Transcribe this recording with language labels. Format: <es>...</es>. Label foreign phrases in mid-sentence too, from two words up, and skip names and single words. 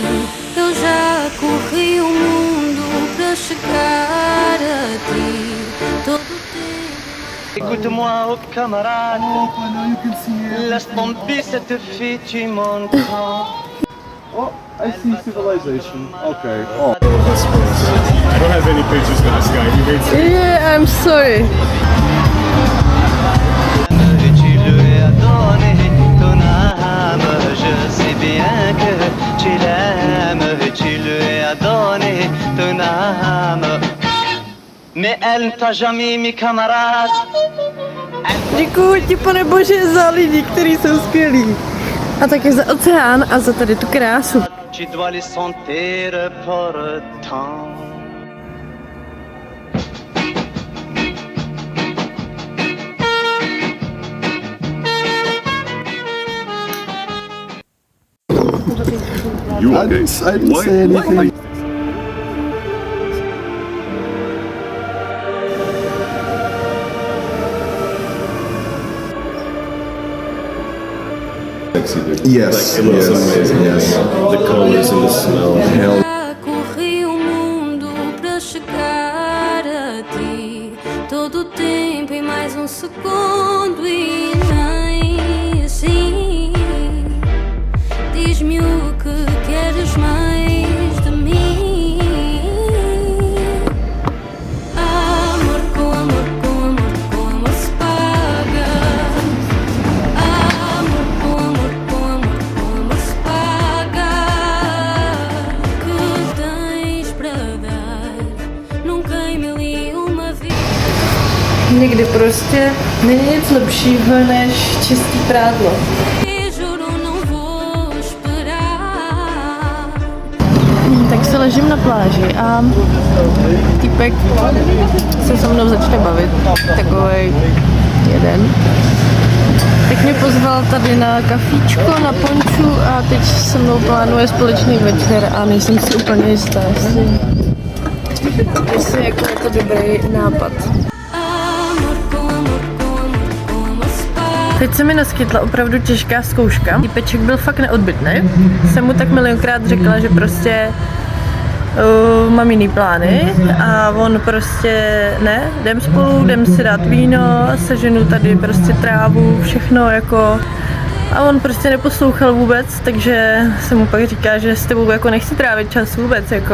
<pt>Eu já corri o mundo para chegar a ti. Todo o tempo.</pt> <fr>Écoute-moi, oh camarade, laisse tomber cette fille, tu m'entends?</fr> <en>Oh, I see civilization. Okay. Oh. I don't have any pictures for this guy. He rates it. Yeah, I'm sorry.</en> <fr>Tu lui as donné ton âme, je sais bien que tu l'aimes. Tu lui as donné ton âme, mais elle ne t'a jamais mis camarade.</fr> <cs>Děkuji ti, pane Bože, za lidi, kteří jsou skvělí. A také za oceán a za tady tu krásu.</cs> <fr>Tu dois les sentir pourtant.</fr> <en>You I didn't say anything. Yes, Like, it looks yes, amazing. yes. The colors and the smell. Hell.</en> <pt>Já corri o mundo para chegar a ti. Todo o tempo em mais um segundo e nem assim. Diz-me o que queres mais de mim. Amor com amor, com amor, com amor se paga. Amor com amor, com amor, com amor se paga. Que tens para dar? Nunca em mil e uma vida.</pt> <cs>Někdy prostě není nic lepšího než čistý prádlo.</cs> <pt>Juro, não vou esperar.</pt> <cs>Tak se ležím na pláži a týpek se mnou začne bavit, takovej jeden. Tak mě pozval tady na kafíčko, na ponču a teď se mnou plánuje společný večer a nejsem si úplně jistá, jestli jako je to dobrý nápad.</cs> <pt>Amor com amor, com amor, com amor se paga.</pt> <cs>Teď se mi naskytla opravdu těžká zkouška. Týpeček byl fakt neodbytný. Jsem mu tak milionkrát řekla, že prostě mám jiný plány a on prostě ne, jdem spolu, jdem si dát víno, seženu tady prostě trávu, všechno jako a on prostě neposlouchal vůbec, takže jsem mu pak říká, že s tebou jako nechci trávit čas vůbec jako.</cs>